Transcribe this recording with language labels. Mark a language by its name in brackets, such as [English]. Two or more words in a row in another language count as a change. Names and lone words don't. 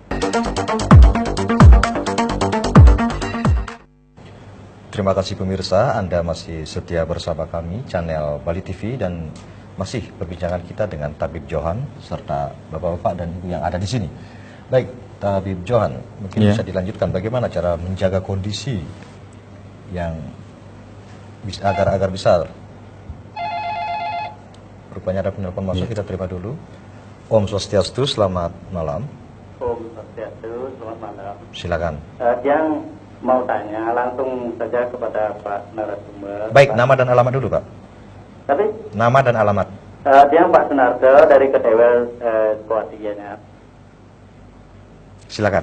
[Indonesian] Terima kasih pemirsa, Anda masih setia bersama kami, channel Bali TV, dan masih perbincangan kita dengan Tabib Johan serta bapak-bapak dan ibu yang ada di sini. Baik, Tabib Johan, mungkin bisa dilanjutkan bagaimana cara menjaga kondisi yang agar bisa. Rupanya ada penelpon masuk, kita terima dulu. [Balinese] Om Swastiastu, [Indonesian] selamat malam. [Balinese] Om Swastiastu, selamat malam. [Indonesian] Silakan. Yang mau tanya langsung saja kepada Pak narasumber. Baik, nama dan alamat dulu, Pak. Tapi Nama dan alamat. yang Pak Sunarto dari Kedewel Kuasianya. Silakan.